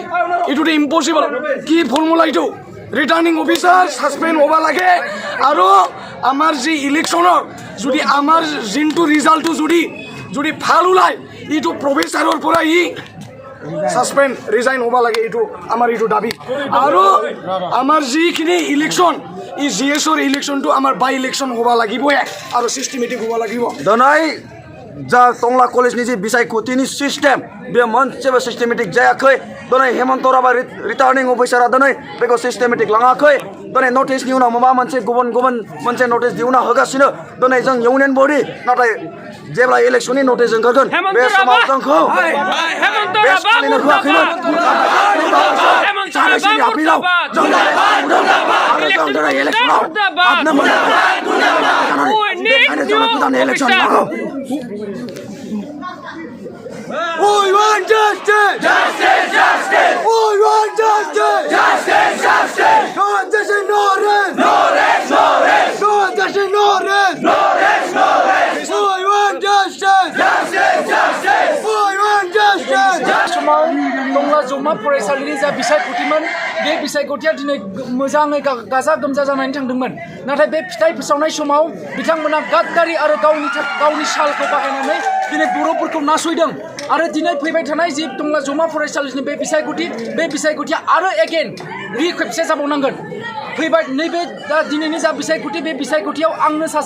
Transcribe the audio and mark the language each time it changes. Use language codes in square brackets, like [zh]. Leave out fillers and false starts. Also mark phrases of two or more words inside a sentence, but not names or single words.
[as] এইটোতো ইম্পচিবল কি ফৰ্মুলা এইটো [en] returning officer [as] সাসপেন্ড হ'ব লাগে আৰু আমাৰ যি ইলেকশ্যনৰ যদি আমাৰ যোনটো ৰিজাল্টটো যদি ভাল ওলায় এইটো প্ৰফেচাৰৰ পৰা সাসপেন্ড ৰিজাইন হ'ব লাগে এইটো আমাৰ এইটো দাবী আৰু আমাৰ যিখিনি ইলেকশ্যন এই GSৰ ইলেকশ্যনটো আমাৰ [en] by election [as] হ'ব লাগিবই আৰু সিস্টেমেটিক হ'ব লাগিব [brx] दोनों जा टंला कलेज नि बिसाय कुटिनि सिस्टेम बे मोनसेबो सिस्टेमेटिक जायाखै दोनों हेमंत राबा [en] returning officer [brx] दोनों बेखौ सिस्टेमेटिक लाङाखै दोनों नटिसनि उनाव माबा मोनसे गुबुन मोनसे नटिस दिहुनना होगासिनो दोनों जों [en] union body [brx] नाथाय जेब्ला इलेक्शननि नटिस ओंखारगोन बे समाव जोंखौ बेस्ट खालामनो होआखैमोन सानैसोनि आपिलाव जों दोनों इलेक्शनाव हाबनो मोनाखै गोदान इलेक्शन नांगौ [en] We want justice! Justice! Justice! We want justice! Justice! Justice! No justice, no rest! No rest! No rest! No justice, no rest! No rest! No rest! We want justice! Justice! Justice! We want justice! [brx] समाव टंला जौमा फरायसालिनि जा बिसायख'थिमोन बे बिसायख'थिया दिनै मोजाङै गाजा गोमजा जानानै थांदोंमोन नाथाय बे फिथाइ फोसावनाय समाव बिथांमोना गाद्दारि आरो गावनि सालखौ बाहायनानै दिनै बर'फोरखौ नासयदों आरो दिनै फैबाय थानाय जि टंला जौमा फरायसालिनि बे बिसायख'थिया आरो एगेन खेबसे जाबावनांगोन फैबाय नैबे दा दिनैनि जा बिसायख'थि बे बिसायख'थियाव आंनो सासे